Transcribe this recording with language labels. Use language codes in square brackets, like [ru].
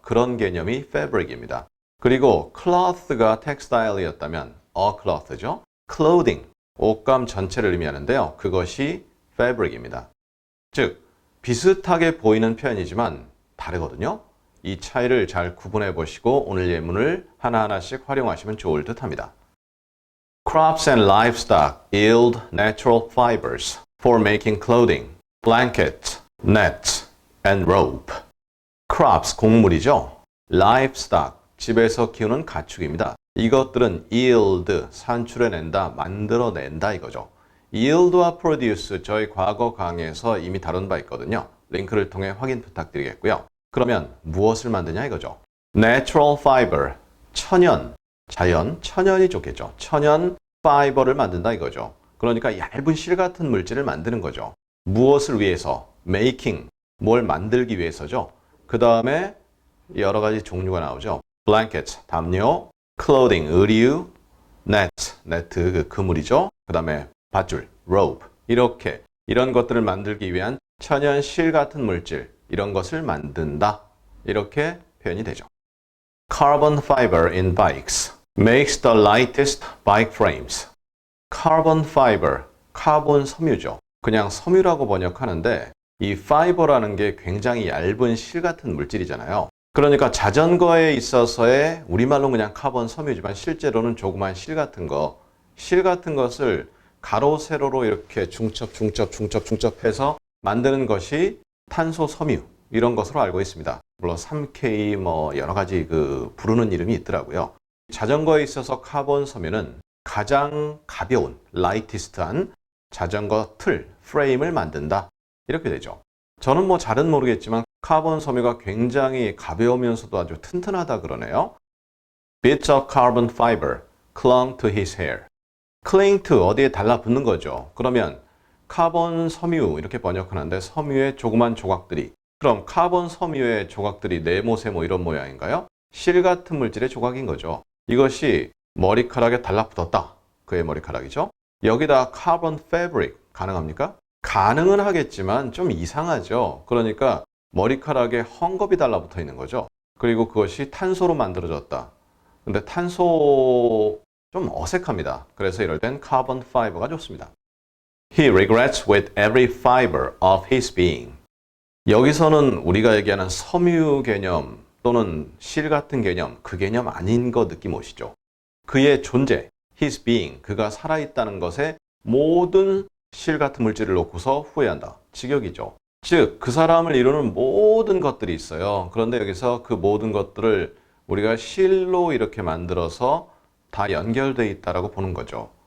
[ko] 그런 개념이 fabric입니다. 그리고 cloth가 textile이었다면 a cloth죠. clothing, 옷감 전체를 의미하는데요. 그것이 fabric입니다. 즉, 비슷하게 보이는 표현이지만 다르거든요. 이 차이를 잘 구분해 보시고 오늘 예문을 하나하나씩 활용하시면 좋을 듯합니다. [en] Crops and livestock yield natural fibers for making clothing, blankets, nets, and rope. [ko] Crops, 곡물이죠. Livestock, 집에서 키우는 가축입니다. 이것들은 yield, 산출해낸다, 만들어낸다 이거죠. yield와 produce, 저희 과거 강의에서 이미 다룬 바 있거든요. 링크를 통해 확인 부탁드리겠고요. 그러면 무엇을 만드냐 이거죠. Natural fiber, 천연, 자연, 천연이 좋겠죠. 천연 파이버를 만든다 이거죠. 그러니까 얇은 실 같은 물질을 만드는 거죠. 무엇을 위해서? making, 뭘 만들기 위해서죠. 그 다음에 여러 가지 종류가 나오죠. blanket, 담요, clothing, 의류, net, 네트, 그 그물이죠. 그 다음에 밧줄, rope, 이렇게 이런 것들을 만들기 위한 천연 실 같은 물질, 이런 것을 만든다. 이렇게 표현이 되죠. [en] Carbon fiber in bikes makes the lightest bike frames. [ko] Carbon fiber, 카본 섬유죠. 그냥 섬유라고 번역하는데 이 fiber라는 게 굉장히 얇은 실 같은 물질이잖아요. 그러니까 자전거에 있어서의 우리말로 그냥 카본 섬유지만 실제로는 조그만 실 같은 것을 가로 세로로 이렇게 중첩해서 만드는 것이 탄소 섬유 이런 것으로 알고 있습니다. 물론 3K 뭐 여러 가지 그 부르는 이름이 있더라고요. 자전거에 있어서 카본 섬유는 가장 가벼운 lightest한 자전거 틀, 프레임을 만든다. 이렇게 되죠. 저는 뭐 잘은 모르겠지만 카본 섬유가 굉장히 가벼우면서도 아주 튼튼하다 그러네요. [en] Bits of carbon fiber clung to his hair. [ko] cling to, 어디에 달라붙는 거죠. 그러면 카본 섬유 이렇게 번역하는데 섬유의 조그만 조각들이, 그럼 카본 섬유의 조각들이 네모, 세모 이런 모양인가요? 실 같은 물질의 조각인 거죠. 이것이 머리카락에 달라붙었다. 그의 머리카락이죠. 여기다 카본 패브릭 가능합니까? 가능은 하겠지만 좀 이상하죠. 그러니까 머리카락에 헝겊이 달라붙어 있는 거죠. 그리고 그것이 탄소로 만들어졌다. 근데 탄소 좀 어색합니다. 그래서 이럴 땐 카본 파이버가 좋습니다. [en] He regrets with every fiber of his being. [ko] 여기서는 우리가 얘기하는 섬유 개념 또는 실 같은 개념, 그 개념 아닌 거 느낌 오시죠? 그의 존재, his being, 그가 살아있다는 것에 모든 실 같은 물질을 놓고서 후회한다. 직역이죠. 즉, 그 사람을 이루는 모든 것들이 있어요. 그런데 여기서 그 모든 것들을 우리가 실로 이렇게 만들어서 다 연결되어 있다라고 보는 거죠.